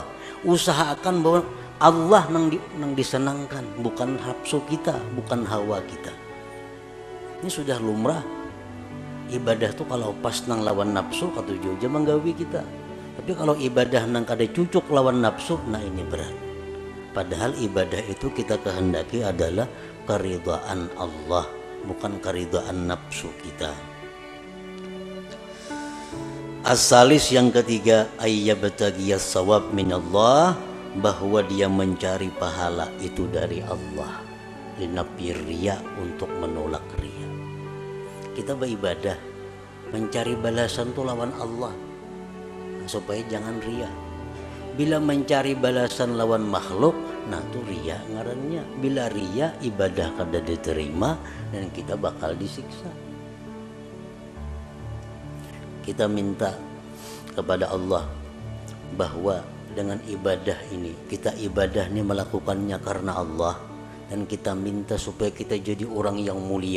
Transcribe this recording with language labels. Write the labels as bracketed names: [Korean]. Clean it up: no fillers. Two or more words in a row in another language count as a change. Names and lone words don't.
[Banjar] Usahakan bahwa Allah nang disenangkan, bukan nafsu kita, bukan hawa kita. [Indonesian] Ini sudah lumrah. [Banjar] Ibadah tuh kalau pas nang lawan nafsu katuju aja menggawi kita. Tapi kalau ibadah nang kada cucuk lawan nafsu, [Indonesian] nah ini berat. Padahal ibadah itu kita kehendaki adalah keridhaan Allah, bukan keridhaan nafsu kita. As-salis yang ketiga, [Arabic] أن يبتغي الثواب من الله, [Indonesian] bahwa dia mencari pahala itu dari Allah, [Arabic] لنفي الرياء, [Indonesian] untuk menolak riya. [Banjar] Kita beribadah mencari balasan tuh lawan Allah, supaya jangan riya. Bila mencari balasan lawan makhluk, nah tuh riya ngarannya. [Indonesian] Bila riya, [Banjar] ibadah kada diterima dan kita bakal disiksa. [Indonesian] Kita minta kepada Allah bahwa dengan ibadah ini, kita ibadah ini melakukannya karena Allah, dan kita minta supaya kita jadi orang yang mulia.